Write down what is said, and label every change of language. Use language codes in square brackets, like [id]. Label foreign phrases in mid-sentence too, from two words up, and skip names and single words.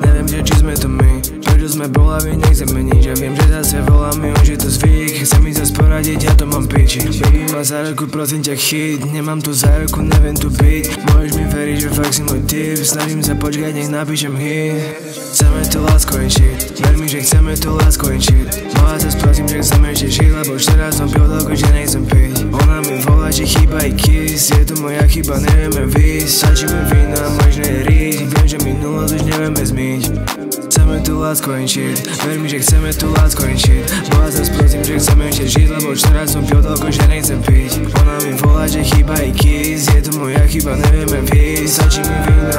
[sk] Neviem, že či sme to my, prečo sme bolaví, nechceme nič. Ja viem, že zase volám mi, už je to zvyk. Chcem mi zase poradiť, ja to mám piči. Baby ma za ruku, prosím ťa chyť, nemám tu za ruku, neviem tu byť. Môžeš mi veriť, že fakt si môj typ, snažím sa počkať, nech napíšem hit. Chceme tu lásku [en] and shit, [sk] ver mi, že chceme tu lásku [en] and shit. [sk] Volá zas prosím, že chcem ešte žiť, lebo včera som pil toľko, že nechcem piť. Ona mi volá, že chýba aj kiss, je to moja chyba, nevieme výjsť. Stačí mi víno a možno je riť, viem, že minulosť už nevieme zmyť. Chceme tu lásku [en] and shit, [sk] ver mi, že chceme tu lásku [en] and shit. [sk] Volá zas prosím, že chcem ešte žiť, lebo včera som pil toľko, že nechcem piť. Ona mi volá, že chýba aj kiss, je to moja chyba, nevieme výjsť. Stačí mi